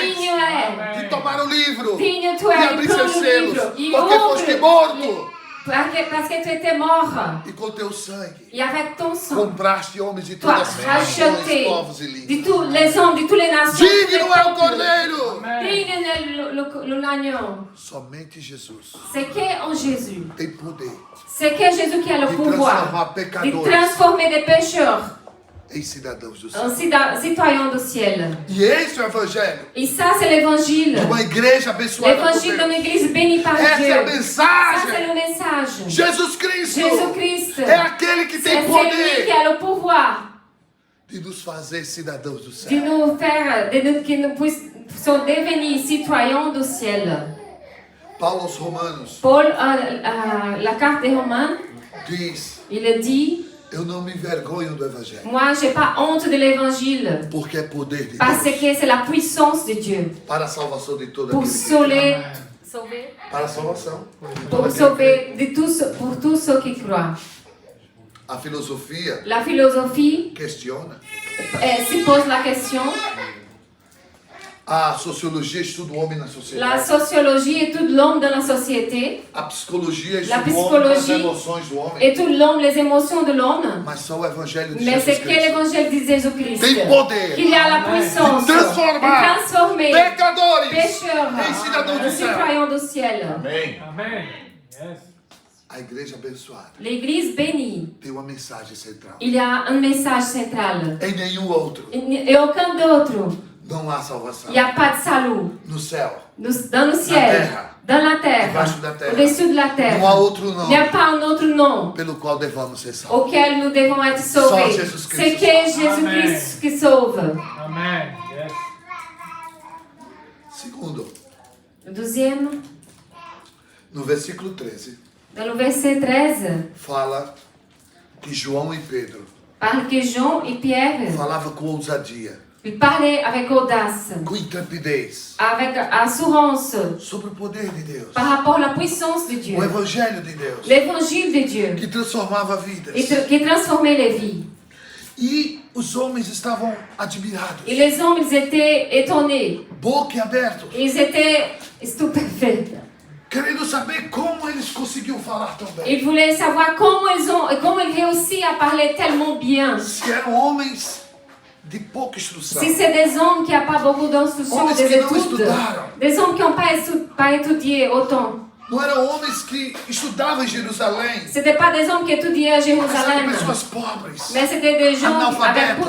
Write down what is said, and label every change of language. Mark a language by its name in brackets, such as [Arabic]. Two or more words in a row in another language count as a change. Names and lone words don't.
[French] digne est, [Portuguese] de tomar o livro [French] digne tu [Portuguese] e es de abrir [French] prendre [Portuguese] seus [French] le [Portuguese] selos, [French] livre, et [Portuguese] porque foste morto [French] ouvre, parce que tu étais mort, [Portuguese] e com teu sangue [French] et avec ton sang, [Portuguese] compraste homens de [French] tu [Portuguese] todas as as nações, [French] racheté [Portuguese] povos e de línguas. [French] tous les hommes, de toutes les nations, [Portuguese] Digno é o Cordeiro! [French] digne est l'agneau. [Portuguese] Somente Jesus [French] C'est qu'en Jésus, [Portuguese] tem poder [French] c'est que Jésus qui a le [Portuguese] de [French] pouvoir [Portuguese] transformar [French] de [Portuguese] pecadores [French] transformer des pécheurs [Portuguese] em cidadãos do [French] en [Portuguese] céu. [French] citoyens du ciel. [Portuguese] E esse é o Evangelho [French] Et ça, c'est l'évangile. [Portuguese] de uma igreja abençoada por [French] L'évangile [Portuguese] Deus. [French] d'une église bénie par [Portuguese] Essa [French] Dieu. [Portuguese] é a [French] Ça, c'est [Portuguese] mensagem. [French] le message. [Portuguese] Jesus Cristo [French] Jésus-Christ, [Portuguese] é aquele que [French] c'est [Portuguese] tem [French] celui [Portuguese] poder [French] qui a le pouvoir [Portuguese] de nos fazer cidadãos do [French] de [Portuguese] céu. [French] nous faire, que nous puissions devenir citoyens du ciel. [Portuguese] Paulo aos Romanos [French] Paul, la carte des Romains, [Portuguese] diz [French] il dit [Portuguese] Eu não me envergonho do Evangelho. [French] Moi, j'ai pas honte de l'évangile. [Portuguese] Porque é poder de [French] Parce [Portuguese] Deus. [French] que c'est la puissance de Dieu. [Portuguese] Para a salvação de toda [French] Pour [Portuguese] aquele que crê. [French] sauver, [Portuguese] Para a salvação. [French] pour sauver de tous, pour tous ceux qui croient. [Portuguese] A filosofia [French] La philosophie [Portuguese] questiona. [French] se pose la question. [Portuguese] A sociologia estuda o homem na [French] La [Portuguese] sociedade. [French] sociologie étudie l'homme dans la société, [Portuguese] A psicologia [French] La [Portuguese] estuda o homem, as [French] psicologie [Portuguese] emoções do homem. [French] étudie l'homme, les émotions de l'homme. [Portuguese] Mas só o Evangelho de [French] Mais c'est [Portuguese] Jesus [French] que [Portuguese] Cristo [French] l'évangile de Jésus-Christ [Portuguese] tem poder [French] qu'il y a la puissance [Portuguese] de transformar [French] de transformer [Portuguese] pecadores [French] pécheurs [Portuguese] em cidadãos [French] en [Portuguese] do céu. [French] citoyens du ciel. [Portuguese] Amém. [French] Amen. Yes. [Portuguese] A igreja abençoada [French] L'église bénie, [Portuguese] tem uma mensagem central. [French] il y a un message central. [Portuguese] Em nenhum outro [French] Et aucun d'autre. [Portuguese] não há salvação. [French] Il n'y a pas de salut. [Portuguese] No céu, [French] Dans le ciel, terre, dans la terre, [Portuguese] debaixo da terra, [French] au-dessus de la terre. [Portuguese] não há outro [French] Il n'y a [Portuguese] nome [French] pas un autre nom [Portuguese] pelo qual devamos ser salvos. [French] auquel nous devons être sauvés. [Portuguese] Só Jesus [French] C'est Christ. que Jésus-Christ qui sauve. Amen. Yes. [Portuguese] Segundo, [French] Le deuxième, [Portuguese] no versículo 13, [French] dans le verset 13, [Portuguese] fala que João e Pedro [French] parle que Jean et Pierre, [Portuguese] falavam com ousadia, [French] ils parlaient avec audace, [Portuguese] com intrepidez, [French] avec assurance, [Portuguese] sobre o poder de Deus, [French] par rapport à la puissance de Dieu, [Portuguese] o Evangelho de Deus, [French] l'évangile de Dieu, [Portuguese] que transformava vidas. [French] qui transformait les vies. [Portuguese] E os homens estavam admirados, [French] Et les hommes, ils étaient étonnés, [Portuguese] boquiabertos, [French] ils étaient stupéfaits. [Portuguese] querendo saber como eles conseguiam falar tão bem. [French] Ils voulaient savoir comment ils réussissent à parler tellement bien. [Portuguese] Se eram homens de pouca instrução, [French] Si c'est des hommes qui n'ont pas beaucoup d'instruction, [Portuguese] Homens [French] des [Portuguese] que não [French] études, [Portuguese] estudaram. [French] des hommes qui n'ont pas étudié autant. [Portuguese] não eram homens que estudavam em Jerusalém, [French] Ce n'étaient pas des hommes qui étudiaient à [Portuguese] mas eram [French] Jérusalem, [Portuguese] pessoas pobres, [French] mais c'était des gens avec peu